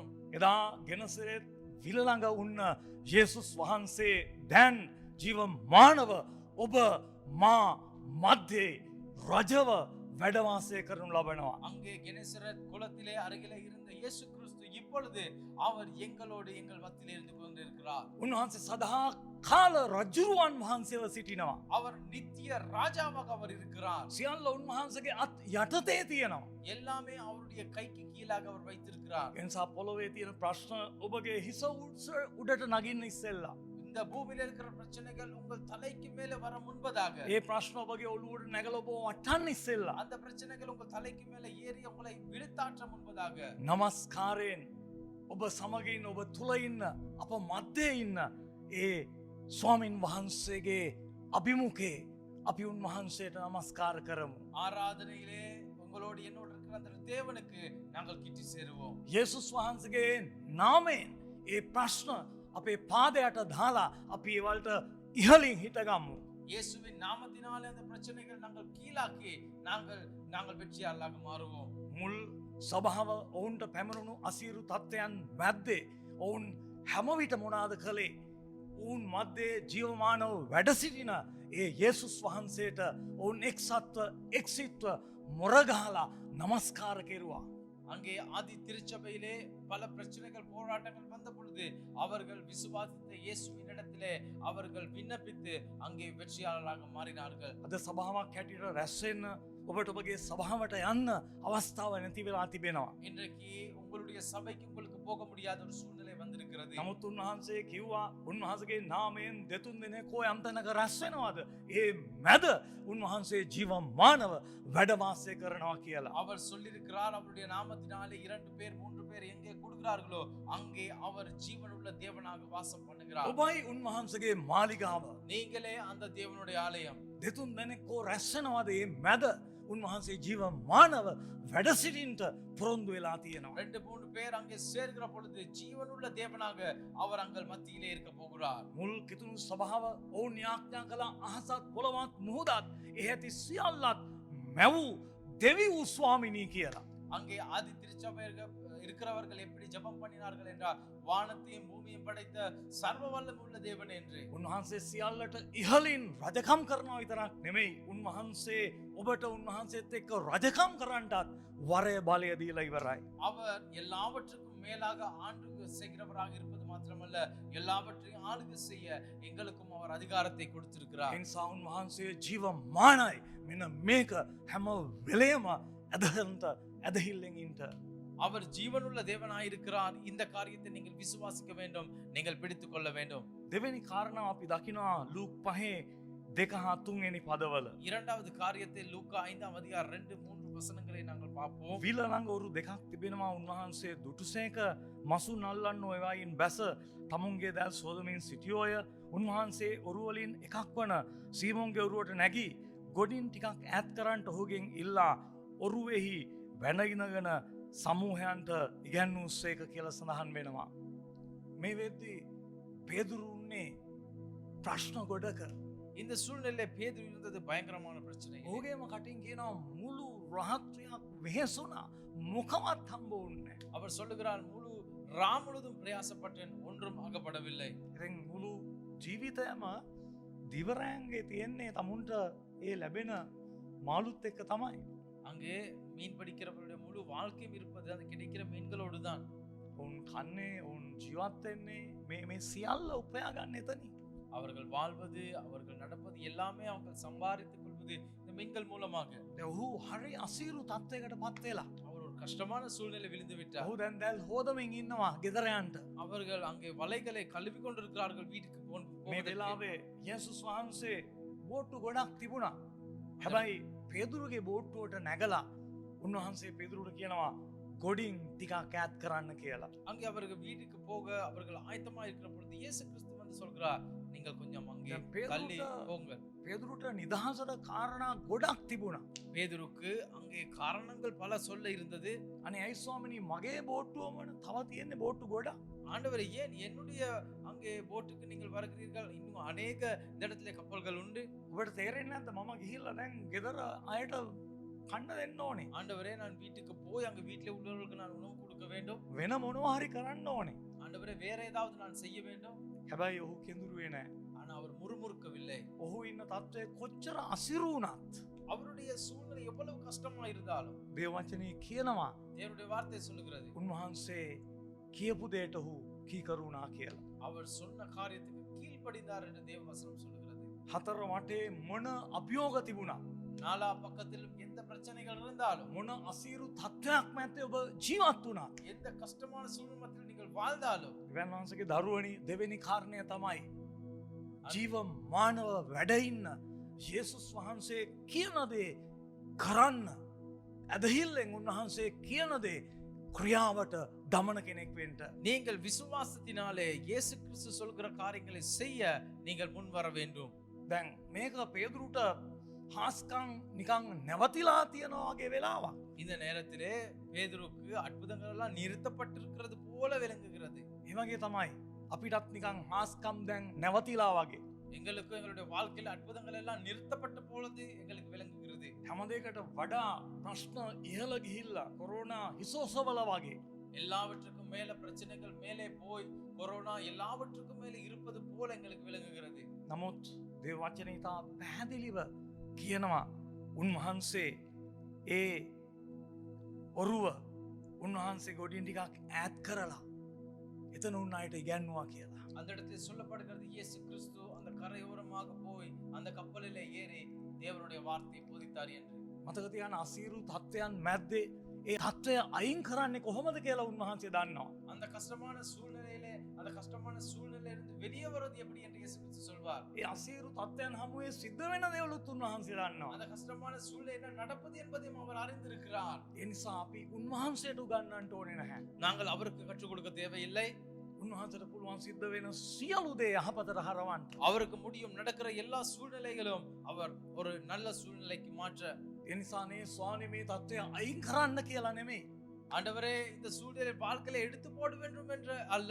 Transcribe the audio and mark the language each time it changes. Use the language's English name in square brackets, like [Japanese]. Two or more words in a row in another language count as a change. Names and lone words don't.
[Sinhala] එදා ගෙනසරෙත් විල ළඟ උන්න යේසුස් වහන්සේ දැන් ජීවමානව ඔබ මා මැද්දේ රජව වැඩවාසය කරනු ලබනවා. [Tamil] அங்கே கெனசரத் குளத்திலே அருகிலே இருந்த இயேசு கிறிஸ்து இப்பொழுது அவர் எங்களோடு எங்கள் மத்தியிலே இருந்து கொண்டிருக்கிறார். [Sinhala] උන්වහන්සේ සදහා කාල රජුරුවන් වහන්සේව සිටිනවා. [Tamil] அவர் நித்திய ராஜாவாக அவர் இருக்கிறார். [Sinhala] සියල්ල උන්වහන්සේගේ අත් යටතේ තියෙනවා. [Tamil] எல்லாமே அவருடைய கைக்கு கீழாக அவர் வைத்திருக்கிறார். [Sinhala] එනිසා පොළොවේ තියෙන ප්‍රශ්න ඔබගේ හිස උඩට නගින්න ඉස්සෙල්ලා [Tamil] இந்த பூமியில இருக்கிற பிரச்சனைகள் உங்கள் தலைக்கு மேலே வர முன்பதாக, [Sinhala] ඒ ප්‍රශ්න ඔබගේ ඔළුවට නැගලා ඔබ වටන්න ඉස්සෙල්ලා [Tamil] அந்த பிரச்சனைகள் உங்கள் தலைக்கு மேலே ஏறி உங்களை விழுத்தாற்ற முன்பதாக [Sinhala] නමස්කාරයෙන් ඔබ සමගින් ඔබ තුල ඉන්න අප මැද්දේ ඉන්න ඒ ස්වාමින් වහන්සේගේ අභිමුඛේ අපි උන්වහන්සේට නමස්කාර කරමු. [Tamil] ஆராதனையிலே உங்களோடு என்னோடு இருக்கிற அந்த தேவனுக்கு நாங்கள் கிட்டி சேருவோம். [Sinhala] යේසුස් වහන්සේගේ නාමයෙන් ඒ ප්‍රශ්න අපේ පාදයට දාලා අපි ඒවලට ඉහලින් හිටගමු. [Tamil] இயேசுவின் நாமத்தினாலே அந்த பிரச்சனைகள் நாங்கள் கீழாக்கி நாங்கள் வெற்றியாளராக மாறுவோம். [Sinhala] මුල් සභාව ඔවුන්ට පැමරුණු අසීරු තත්ත්වයන් මැද්දේ ඔවුන් හැමවිට මොනාද කළේ ඔවුන් මධ්‍යේ ජීවමානව වැඩසිටින ඒ යේසුස් වහන්සේට ඔවුන් එක්සත්ව එක්සිත්ව මොරගහලා නමස්කාර කෙරුවා. [Tamil] அங்கே ஆதி திருச்சபையிலே பல பிரச்சனைகள் போராட்டங்கள் வந்த பொழுது அவர்கள் விசுவாசித்த இயேசுவின் இடத்திலே அவர்கள் விண்ணப்பித்து அங்கே வெற்றியாளராக மாறினார்கள். [Sinhala] අද සභාවක් හැටියට රැස් වෙන්න ඔබට ඔබගේ සභාවට යන්න අවස්ථාව නැති වෙලා තිබෙනවා. [Tamil] இன்றைக்கு உங்களுடைய சபைக்கு உங்களுக்கு போக முடியாத ஒரு சூழ்நிலை வந்திருக்கிறது. [Sinhala] නමුත් උන්වහන්සේ කිව්වා උන්වහන්සේගේ නාමයෙන් දෙතුන් දෙනෙකෝ යම් තැනක රැස් වෙනවද? ඒ මැද උන්වහන්සේ ජීවමානව වැඩ වාසය කරනවා කියලා. [Tamil] அவர் சொல்லியிருக்கிறார் அவருடைய நாமத்தினாலே 2 பேர் 3 பேர் எங்கே கூடுகிறார்களோ அங்கே அவர் ஜீவனுள்ள தேவனாக வாசம் பண்ணுகிறார். [Sinhala] ඔබයි උන්වහන්සේගේ මාලිගාව. [Tamil] நீங்களே அந்த தேவனுடைய ஆலயம். [Sinhala] දෙතුන් දෙනෙකෝ රැස් වෙනවද? ඒ මැද උන්වහන්සේ ජීවමානව වැඩ සිටින්නට පොරොන්දු වෙලා තියෙනවා. [Tamil] 2-3 பேர் அங்கே சேர்கிற பொழுது ஜீவனுள்ள தேவனாக அவர் அங்கள் மத்தியிலே இருக்க போகிறார். [Sinhala] මුල් කිතුණු සභාව ඔවුන් යාඥා කළා අහසත් පොළවත් මුහුදත් එහෙති සියල්ලත් මැවූ දෙවි වූ ස්වාමිනී කියලා. [Tamil] அங்கே ஆதி திருச்சபையர்கள் இருக்கிறவர்கள் எப்படி ஜெபம் பண்ணினார்கள் என்றால் வானத்தையும் பூமியையும் படைத்த சர்வ வல்லமை உள்ள தேவன் என்று. [Sinhala] උන්වහන්සේ සියල්ලට ඉහලින් රජකම් කරනවා විතරක් නෙමෙයි උන්වහන්සේ ඔබට උන්වහන්සේත් එක්ක රජකම් කරන්නටත් වරය බලය දීලා ඉවරයි. [Tamil] அவர் எல்லாவற்றுக்கும் மேலாக ஆண்டுக்கு செய்கிறவராக இருப்பது மாத்திரமல்ல எல்லாவற்றையும் ஆளுகை செய்ய எங்களுக்கும் அவர் அதிகாரத்தை கொடுத்திருக்கிறார். [Sinhala] ඒ නිසා උන්වහන්සේ ජීවමානයි. මෙන්න මේක හැම වෙලේම ඇදහිල්ලෙන් ඉන්න. [Tamil] அவர் ஜீவனுள்ள தேவனாய் இருக்கிறார். இந்த காரியத்தை நீங்கள் விசுவாசிக்க வேண்டும், நீங்கள் பிடித்துக் கொள்ள வேண்டும். [Sinhala] දෙවෙනි කාරණාව අපි දකිනවා ලූක් 5:2-3 වෙනි පදවල. [Tamil] இரண்டாவது காரியத்தை லூக்கா 5ஆம் அதிகாரம் 2-3 வசனங்களை நாங்கள் பார்ப்போம். [Sinhala] විල ළඟ ඔරු දෙකක් තිබෙනවා. උන්වහන්සේ දුටුසේක මසුන් අල්ලන්න ඒවායින් බැස තමුන්ගේ දැල් සෝදමින් සිටියෝය. උන්වහන්සේ ඔරු වලින් එකක් වන සීමෝන්ගේ ඔරුවට නැගී ගොඩින් ටිකක් ඈත් කරන්නට ඔහුගෙන් ඉල්ලා ඔරුවෙහි වැනගිනගෙන සමූහයන්ට ඉගැන්වූසේක කියලා සඳහන් වෙනවා. මේ වෙද්දී පේදුරු උන්නේ ප්‍රශ්න ගොඩක. [Tamil] இந்த சூழ்நிலையில பேதுரு இருந்தது பயங்கரமான பிரச்சனை. [Sinhala] ඔහුගේම කටින් කියනවා මුළු රාත්‍රියක් වෙහෙසුණා මොකවත් හම්බ වුන්නේ නැහැ. [Tamil] அவர் சொல்லுகிறார் முழு ராம் முழுதும் பிரயாசப்பட்டேன் ஒன்றும் அகப்படவில்லை. [Sinhala] ඉතින් මුළු ජීවිතයම දිවරෑන්ගේ තියෙන්නේ තමුන්ට ඒ ලැබෙන මාළුත් එක්ක තමයි. [Tamil] அங்கே மீன் பிடிக்கிறவருடைய முழு வாழ்க்கையும் இருப்பது அது கிடைக்கிற மீன்களோடு தான். [Sinhala] ඔවුන් කන්නේ ඔවුන් ජීවත් වෙන්නේ මේ සියල්ල උපයා ගන්න එතනින්. [Tamil] அவர்கள் வாழ்வது அவர்கள் நடப்பது எல்லாமே அவங்க சம்பாதித்துக் கொள்வது இந்த மீன்கள் மூலமாக. [Sinhala] ඔහු හරි අසීරු තත්ත්වයකට පත් වෙලා. [Tamil] அவர் ஒரு கஷ்டமான சூழ்நிலை விழுந்து விட்டார். [Sinhala] ඔහු දැන් දැල් හොදමින් ඉන්නවා ගෙදර යන්න. [Tamil] அவர்கள் அங்கே வலைகளை கழுவி கொண்டிருக்கிறார்கள் வீட்டுக்கு [Sinhala] මේ [Tamil] போவதற்கு. [Sinhala] වෙලාවේ යේසුස් වහන්සේ බෝට්ටු ගොඩක් තිබුණා. හැබැයි පේදුරුගේ බෝට්ටුවට නැගලා උන්වහන්සේ පේදුරුට කියනවා ගොඩින් ටිකක් ඈත් කරන්න කියලා. [Tamil] அங்கே அவர்கள் வீட்டுக்கு போக அவர்கள் ஆயத்தமா இருக்கிற பொழுது இயேசு கிறிஸ்து வந்து சொல்கிறார் நீங்கள் கொஞ்சம் அங்கே தள்ளி போங்க. [Sinhala] පේදුරුට නිදහසට කාරණා ගොඩක් තිබුණා. [Tamil] பேதுருக்கு அங்கே காரணங்கள் பல சொல்ல இருந்தது. [Sinhala] අනේ ඇයි ස්වාමිනී මගේ බෝට්ටුවම තව තියෙන්නේ බෝට්ටු ගොඩක්. [Tamil] ஆண்டவரே ஏன் என்னுடைய அங்கே போட்டுக்கு நீங்கள் வருகிறீர்கள்? இன்னும் அநேக இந்த இடத்துல கப்பல்கள் உண்டு. [Sinhala] ඔබට තේරෙන්නේ නැද්ද මම ගිහිල්ලා දැන් ගෙදර අයට කන්න දෙන්න ඕනේ. [Tamil] ஆண்டவரே நான் வீட்டுக்கு போய் அங்க வீட்டிலே உள்ளவர்களுக்கு நான் உணவு கொடுக்க வேண்டும். [Sinhala] වෙන මොනවා හරි කරන්න ඕනේ. [Tamil] ஆண்டவரே வேற ஏதாவது நான் செய்ய வேண்டும். [Sinhala] හැබැයි ඔහු කෙඳුරුවේ නැහැ. [Tamil] ஆனா அவர் முறுமுறுக்கவில்லை. [Sinhala] ඔහු ඉන්න තත්ත්වය කොච්චර අසිරු වුණත් [Tamil] அவருடைய சூழ்நிலை எவ்வளவு கஷ்டமா இருந்தாலும் [Sinhala] දේව වචනේ කියනවා [Tamil] தேவனுடைய வார்த்தை சொல்லுகிறது [Sinhala] උන්වහන්සේ කියපු දෙයට ඔහු කීකරුණා කියලා. [Tamil] அவர் சொன்ன காரியத்துக்கு கீழ்ப்படிந்தார் என்று தேவ வசனம் சொல்லுகிறது. [Sinhala] හතර වටේ මොන අභියෝග තිබුණා. [Tamil] நாலா பக்கத்திலும் எந்த பிரச்சனைகள் இருந்தாலும் [Sinhala] මොන අසීරු තත්ත්වයක් මැත්තේ ඔබ ජීවත් වුණා. [Tamil] எந்த கஷ்டமான சூழ்நிலையில் நீங்கள் வாழ்ந்தாலும் [Sinhala] ඉවන් වහන්සේගේ දරුවනි දෙවෙනි කාරණය තමයි ජීවමානව වැඩ ඉන්න යේසුස් වහන්සේ කියන දේ කරන්න ඇදහිල්ලෙන් උන්වහන්සේ කියන දේ ක්‍රියාවට දමන කෙනෙක් වෙන්න. [Tamil] நீங்கள் விசுவாசத்தினாலே இயேசு கிறிஸ்து சொல்கிற காரியங்களை செய்ய நீங்கள் முன் வர வேண்டும். [Sinhala] දැන් මේක පේදුරුට හාස්කං නිකං නැවතිලා තියෙනවාගේ වෙලාවක්. [Tamil] இந்த நேரத்திலே பேதுருக்கு அற்புதங்கள் எல்லாம் நிறுத்தப்பட்டிருக்கிறது போல விளங்குகிறது. [Sinhala] ඒවගේ තමයි අපිටත් නිකං හාස්කම් දැන් නැවතිලා වගේ. [Tamil] எங்களுக்கு எங்களுடைய வாழ்க்கையில அற்புதங்கள் எல்லாம் நிறுத்தப்பட்ட பொழுது எங்களுக்கு விளங்குகிறது. [Sinhala] හැමදේකට වඩා ප්‍රශ්න ඉහළ ගිහිල්ලා කොරෝනා හිසෝසවල වගේ. [Tamil] எல்லாவற்றுக்கும் மேல பிரச்சனைகள் மேலே போய் கொரோனா எல்லாவற்றுக்கும் மேல இருப்பது போல எங்களுக்கு விளங்குகிறது. [Sinhala] නමුත් දේව වචනය ඉතා පැහැදිලිව කියනවා උන්වහන්සේ ඒ ඔරුව උන්වහන්සේ ගොඩින් ටිකක් ඈත් කරලා එතන උන් අයට ඉගැන්වුවා කියලා. [Tamil] அந்த இடத்தில் சொல்லப்படுகிறது இயேசு கிறிஸ்து அந்த கரையோரமாக போய் அந்த கப்பலிலே ஏறி தேவனுடைய வார்த்தையை போதித்தார் என்று. [Sinhala] මතක තියාගන්න අසීරු තත්ත්වයන් මැද්දේ ඒ තත්ත්වය අයින් කරන්නේ කොහොමද කියලා උන්වහන්සේ දන්නවා. [Tamil] அந்த கஷ்டமான சூழ்நிலையிலே அந்த கஷ்டமான சூழ்நிலையில இருந்து வெளியே வருவது எப்படி என்று இயேசு கிறிஸ்து சொல்வார். [Sinhala] ඒ අසීරු තත්ත්වයන් හමුවේ සිද්ධ වෙන දේවලුත් උන්වහන්සේ දන්නවා. [Tamil] அந்த கஷ்டமான சூழ்நிலை என்ன நடப்பது என்பதையும் அவர் அறிந்திருக்கிறார். [Sinhala] ඒ නිසා අපි උන්වහන්සේට උගන්වන්න ඕනේ නැහැ. [Tamil] நாங்கள் அவருக்கு கற்றுக் கொடுக்க தேவையில்லை. [Sinhala] උන්වහන්සේට පුළුවන් සිද්ධ වෙන සියලු දේ යහපතට හරවන්න. [Tamil] அவருக்கு முடியும் நடக்கிற எல்லா சூழ்நிலைகளும் அவர் ஒரு நல்ல சூழ்நிலைக்கு மாற்ற. [Sinhala] ඒ නිසානේ ස්වාමී මේ தත්ත්වය අයින් කරන්න කියලා නෙමෙයි. [Tamil] ஆண்டவரே இந்த சூழ்நிலை வாழ்க்கையில எடுத்து போட வேண்டும் என்று அல்ல.